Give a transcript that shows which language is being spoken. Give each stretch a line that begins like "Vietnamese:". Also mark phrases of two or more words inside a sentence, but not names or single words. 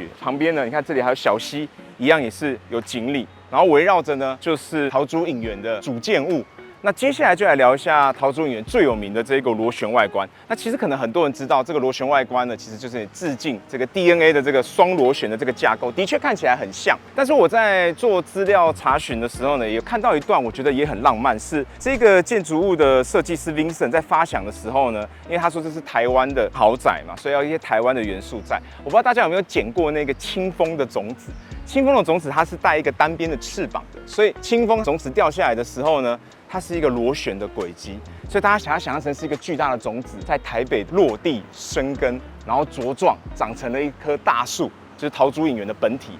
Chinese: 旁邊呢，你看這裡還有小溪，一樣也是有錦鯉，然後圍繞着呢就是桃竹影園的主建物。那接下來就來聊一下桃竹影園最有名的這個螺旋外觀。那其實可能很多人知道，這個螺旋外觀呢，其實就是致敬這個 DNA 的這個雙螺旋的這個架構，的確看起來很像。但是我在做資料查詢的時候呢，也看到一段，我覺得也很浪漫，是這個建築物的設計師 Vincent 在發想的時候呢，因為他說這是台灣的豪宅嘛，所以要一些台灣的元素在。我不知道大家有沒有撿過那個清風的種子？清風的種子它是帶一個單邊的翅膀的，所以清風種子掉下來的時候呢，它是一個螺旋的軌跡，所以大家想象成是一個巨大的種子在台北落地生根，然後茁壯長成了一棵大樹，就是桃竹影園的本體。